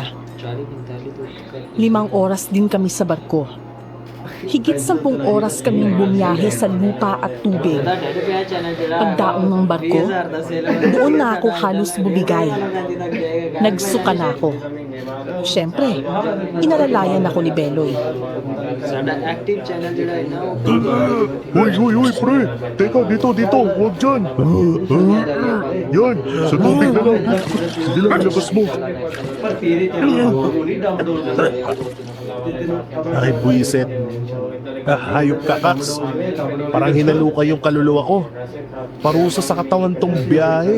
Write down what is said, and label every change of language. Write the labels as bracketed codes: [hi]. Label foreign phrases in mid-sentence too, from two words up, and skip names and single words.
[tl] 5 oras din kami sa barko. Higit 10 oras kaming bumiyahe sa lupa at tubig. Pagdaong ng barko, doon na ako halos bumigay. Nagsuka na ako. Siyempre, inalalayan ako ni Beloy. [en] active channel [hi] जड़ा है ना वो [tl] Uy, pre! Teka, dito, huwag dyan! Yan, sa tubig na lang. Sige lang, ilabas mo. Ay, buisit. Hayop ka, Kax. Parang hinaluka yung kaluluwa ko. Parusa sa katawan tong biyahe.